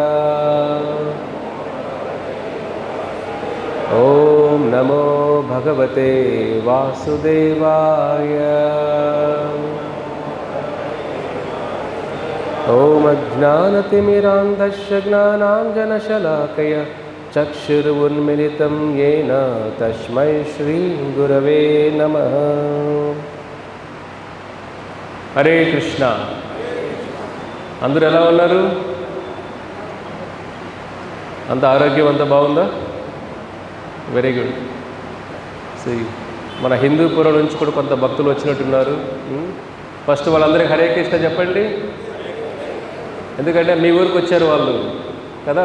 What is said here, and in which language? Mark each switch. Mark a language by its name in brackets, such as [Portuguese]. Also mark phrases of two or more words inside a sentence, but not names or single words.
[Sanskrit] ओम नमो भगवते वासुदेवाय ओम अज्ञानतिमिरान्धस्य ज्ञानाञ्जनशलाकया चक्षुरुन्मिलितं येन तस्मै श्रीगुरवे नमः। हरे कृष्ण। [Telugu] అందరూ ఎలా ఉన్నారు? అంత ఆరోగ్యం అంత బాగుందా? [English] very good. [Telugu] మన హిందూపురం నుంచి కూడా కొంత భక్తులు వచ్చినట్టున్నారు. ఫస్ట్ వాళ్ళందరికీ [Sanskrit] హరే కృష్ణ [Telugu] చెప్పండి, ఎందుకంటే మీ ఊరికి వచ్చారు వాళ్ళు కదా.